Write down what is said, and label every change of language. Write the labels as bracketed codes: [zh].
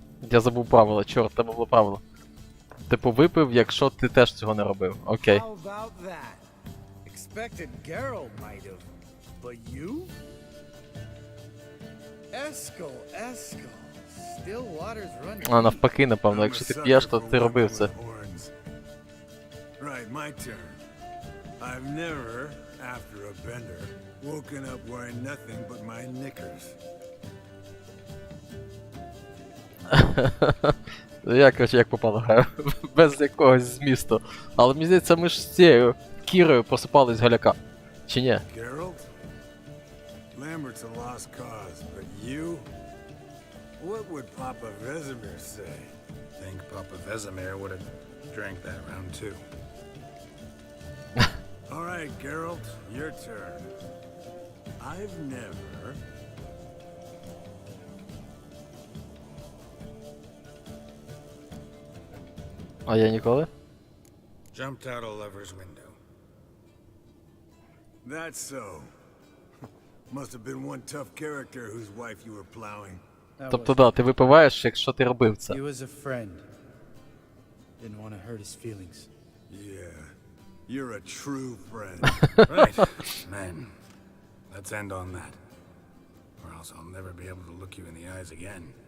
[uk] Я забув правила, чорт, тебе було правило. Типу випив, якщо ти теж цього не робив. Окей. [en] How about that? Expected Geralt might have, but you? Eskel. Still water's running. [uk] А навпаки, напевно, якщо ти п'єш, то ти робив це. [en] Right, my turn. I've never, after a bender, Woken up wearing nothing but my knickers. [uk] Я, короче, як попало граю. Без якогось змісту. Але мені здається, ми ж з цією Кірою посипались галяка. Чи ні? [en] Geralt? Lambert's a lost cause, but you? What would Papa Vesemir say? Think Papa Vesemir would have drank that round too. All right, Geralt, your turn. I've never... [uk] А я ніколи? [en] Jumped out a lover's window. That's so. Must have been one tough character whose wife you were plowing. [uk] Тобто, да, ти випиваєш, якщо ти робив це. [en] He was a friend. Didn't want to hurt his feelings. Yeah, you're a true friend. Right. Man, let's end on that. Or else I'll never be able to look you in the eyes again.